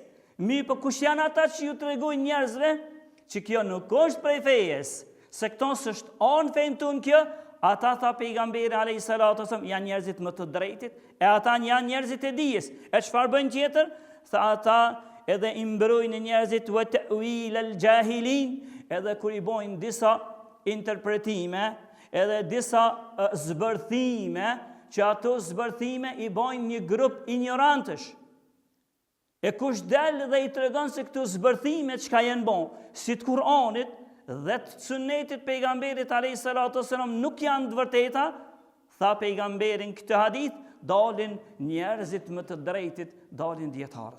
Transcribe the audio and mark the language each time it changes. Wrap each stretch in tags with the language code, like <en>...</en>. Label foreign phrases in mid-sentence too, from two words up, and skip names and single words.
<sq>Po kush janë ata që ju tregojnë njerëzve që kjo nuk është prej fesë, se këto s'është anë fejnë tonë kjo, ata tha pejgamberi</sq> <ar>عليه الصلاة والسلام</ar> <sq>janë njerëzit më të drejtit, e ata janë njerëzit e dijes. E çfarë bëjnë tjetër? Tha ata edhe i mbrojnë njerëzit</sq> <ar>وتأويل الجاهلين,</ar> <sq>edhe kur i bojnë disa interpretime, edhe disa zbërthime, që ato zbërthime i bojnë një grup ignorantësh. E kush del dhe i tregon se këto zbërthime çka janë bon, si të Kur'anit dhe të sunetit pejgamberit</sq> <ar>عليه الصلاة والسلام</ar> <sq>nuk janë të vërteta, tha pejgamberin këtë hadith, dalin njerëzit më të drejtit, dalin dietarët.</sq>